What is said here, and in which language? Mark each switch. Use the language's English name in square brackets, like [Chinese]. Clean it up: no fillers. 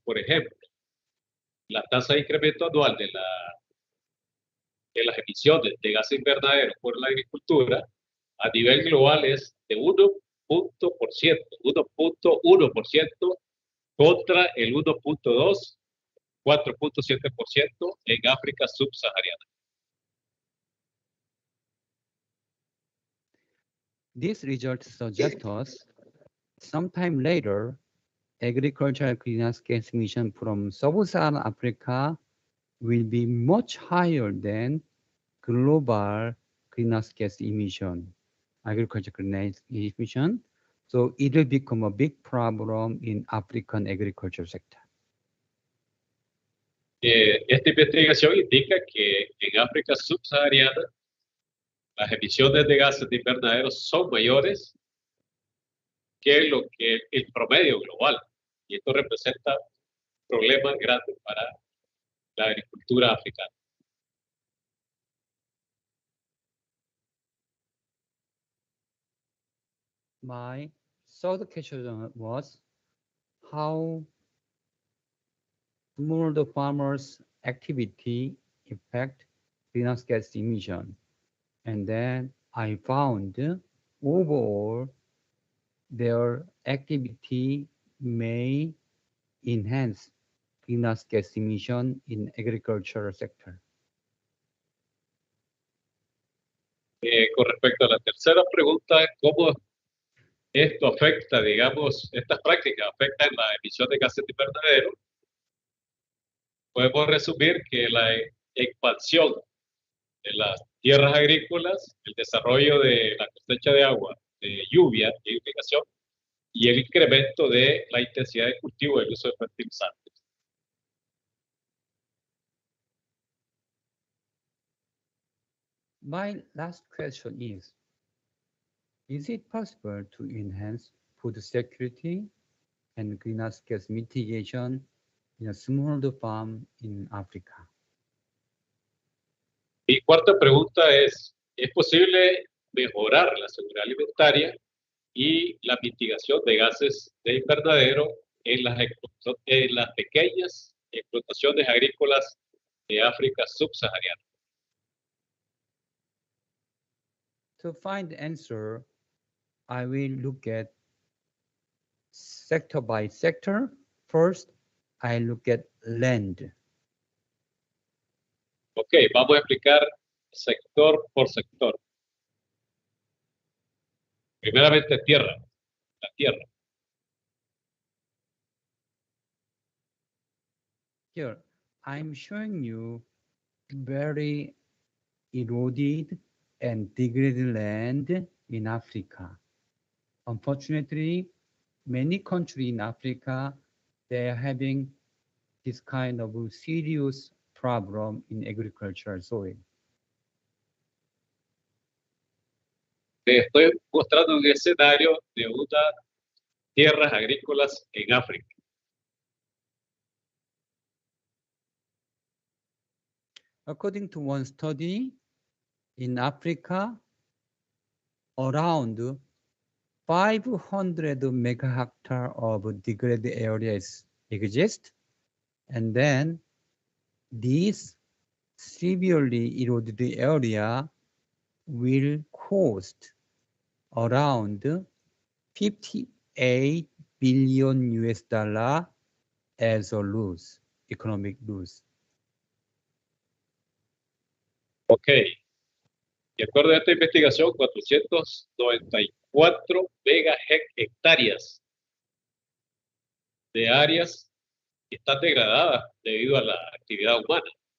[Spanish] Por ejemplo, la tasa de incremento anual de las emisiones de gases invernaderos por la agricultura a nivel global es de 1.1% contra el 1.2, 4.7% en África subsahariana. [English] This result suggests us sometime later, agricultural greenhouse gas emission from sub-Saharan Africa will be much higher than global greenhouse gas emission, agricultural greenhouse emission. So it will become a big problem in African agriculture sector. [Spanish] Esta investigación indica que en África subsahariana las emisiones de gases de invernadero son mayores que lo que el promedio global. Y esto representa problemas grandes para la agricultura africana. [English] My third question was how smallholder farmers' activity affect greenhouse gas emission. And then I found overall their activity may enhance greenhouse gas emission in agricultural sector. [Spanish] Con respecto a la tercera pregunta, ¿cómo esto afecta, digamos, estas prácticas afectan la emisión de gases de invernadero? Podemos resumir que la expansión de las tierras agrícolas, el desarrollo de la cosecha de agua, de lluvia y irrigación, y el incremento de la intensidad de cultivo y el uso de fertilizantes. [English] My last question is it possible to enhance food security and greenhouse gas mitigation in a smallholder farm in Africa? [Spanish] Mi cuarta pregunta es posible mejorar la seguridad alimentaria y la mitigación de gases de invernadero en las pequeñas explotaciones agrícolas de África subsahariana? [English] To find the answer, I will look at sector by sector. First, I look at land. [Spanish] Ok, vamos a explicar sector por sector. Primeramente tierra, la tierra. [English] Here, I'm showing you very eroded and degraded land in Africa. Unfortunately, many countries in Africa, they are having this kind of serious problem in agricultural soil. [Spanish] Te estoy mostrando un escenario de unas tierras agrícolas en África. [English] According to one study, in Africa, around 500 megahectare of degraded areas exist, and then these severely eroded area will cost around 58 billion US dollar as a loss, economic loss. Ok. [Spanish] De acuerdo a esta investigación, 494 hectáreas de áreas están degradadas debido a la actividad humana.